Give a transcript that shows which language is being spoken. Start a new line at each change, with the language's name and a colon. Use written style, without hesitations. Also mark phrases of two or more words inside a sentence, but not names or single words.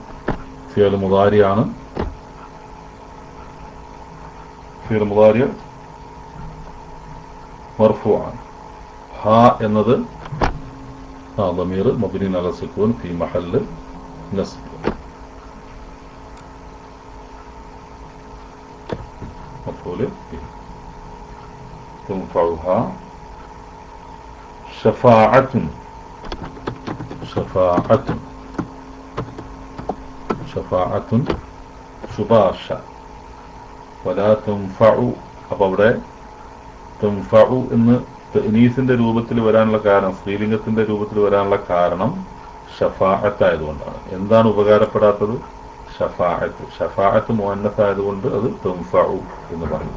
Malayalam: ഫിയൽ മുദാരിയാണ്.
Arabic: فعل مضارع
Malayalam: മർഫൂആണ്.
Arabic: ഹാ എന്നത് ضمير مبني على السكون في محل نصب. تنفعها شفاعة شفاعة شفاعة ശുപാർശ. ولا تنفع.
Malayalam: അപ്പോൾ അവിടെ تنفع എന്ന് തഅനീസിന്റെ രൂപത്തിൽ വരാനുള്ള കാരണം, സ്ത്രീലിംഗത്തിന്റെ രൂപത്തിൽ വരാനുള്ള കാരണം ഷഫാഅത്ത് ആയതുകൊണ്ടാണ്. എന്താണ് ഉപകാരപ്പെടാത്തത്? ഷഫാഅത്ത്. ഷഫാഅത്ത് മുഅന്നസ് ആയതുകൊണ്ട് അത് തൻഫഉ എന്ന് പറയുന്നു.